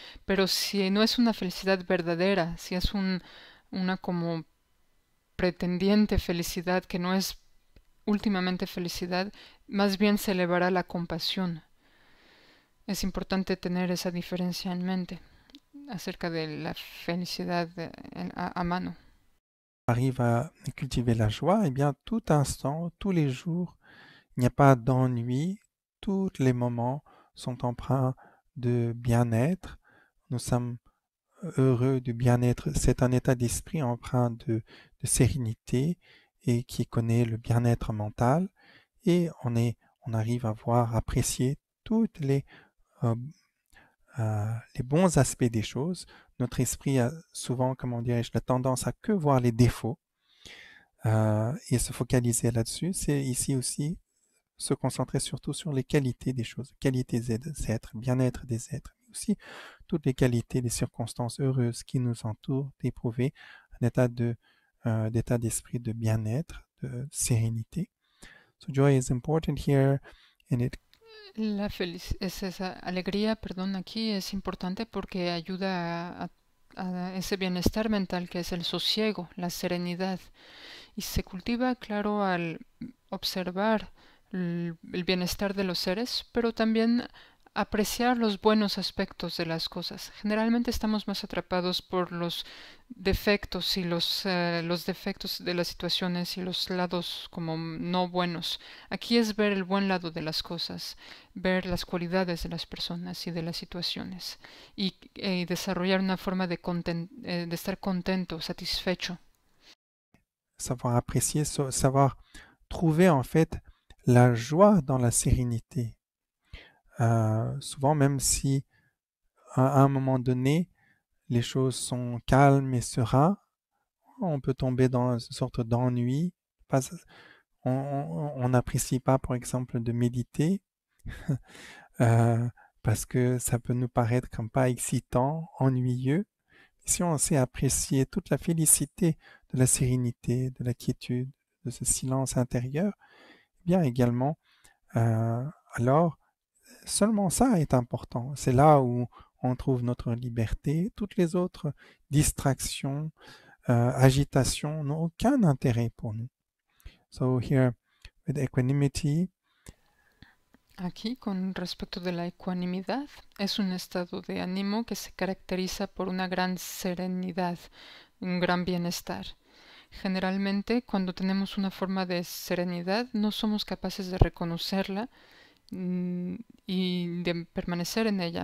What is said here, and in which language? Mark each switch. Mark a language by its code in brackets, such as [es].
[es] Pero si no es una felicidad verdadera, si es una como pretendiente felicidad que no es últimamente felicidad, más bien se elevará la compasión. Es importante tener esa diferencia en mente acerca de la felicidad a mano. [fr] Arrive à cultiver la joie, eh bien, tout instant, tous les jours, il n'y a pas d'ennui, tous les moments sont empreints de bien-être. Nous sommes heureux du bien-être. C'est un état d'esprit empreint de sérénité et qui connaît le bien-être mental. Et on arrive à voir, apprécier toutes les bons aspects des choses. Notre esprit a souvent, comment dirais-je, la tendance à que voir les défauts et se focaliser là-dessus. C'est ici aussi se concentrer surtout sur les qualités des choses, qualités des êtres, bien-être des êtres, mais aussi toutes les qualités, les circonstances heureuses qui nous entourent, d'éprouver un état d'état d'esprit de bien-être, de sérénité. [en] So joy is important here, and it [es] Esa alegría, perdón, aquí es importante porque ayuda a ese bienestar mental que es el sosiego, la serenidad. Y se cultiva, claro, al observar el bienestar de los seres, pero también apreciar los buenos aspectos de las cosas. Generalmente estamos más atrapados por los defectos y los defectos de las situaciones y los lados como no buenos. Aquí es ver el buen lado de las cosas, ver las cualidades de las personas y de las situaciones y desarrollar una forma de estar contento, satisfecho. [fr] savoir apprécier, savoir trouver en fait la joie dans la sérénité. Souvent, même si à un moment donné, les choses sont calmes et sereines, on peut tomber dans une sorte d'ennui. On n'apprécie pas, par exemple, de méditer parce que ça peut nous paraître comme pas excitant, ennuyeux. Si on sait apprécier toute la félicité de la sérénité, de la quiétude, de ce silence intérieur, eh bien également, alors seulement ça est important. C'est là où on trouve notre liberté. Toutes les autres distractions, agitations n'ont aucun intérêt pour nous. [en] So here, with equanimity, [es] Aquí, con respecto de la ecuanimidad, es un estado de ánimo que se caracteriza por una gran serenidad, un gran bienestar. Generalmente, cuando tenemos una forma de serenidad, no somos capaces de reconocerla y de permanecer en ella.